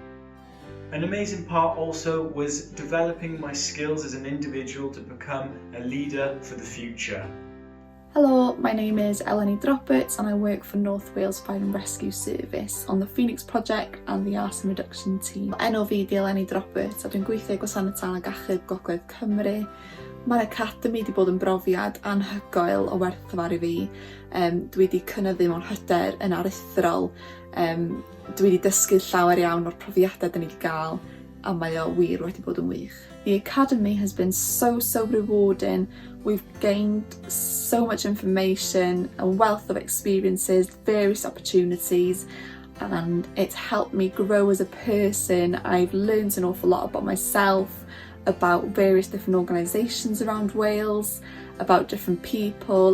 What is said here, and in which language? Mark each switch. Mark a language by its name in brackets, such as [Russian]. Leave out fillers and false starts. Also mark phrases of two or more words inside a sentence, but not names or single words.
[English] An amazing part also was developing my skills as an individual to become a leader for the future. Hello, my name is Cenedlaethau'r and I work for North Wales Fire and Rescue Service on the Phoenix Project and the Arson Reduction Team. [Welsh] Enw fi di Cenedlaethau'r, a dwi'n gweithio gwasanaeth tân ag achub Gogledd Cymru. Mae'r academi wedi bod yn brofiad anhygoel o werthfawr i fi. Dwi wedi cynyddu mewn hyder yn aruthrol. Dwi wedi dysgu llawer iawn o'r profiadau dyn ni wedi gael, a mae o wir wedi bod yn wych. [English] The academy has been so rewarding. We've gained so much information, a wealth of experiences, various opportunities, and it's helped me grow as a person. I've learned an awful lot about myself, about various different organisations around Wales, about different people.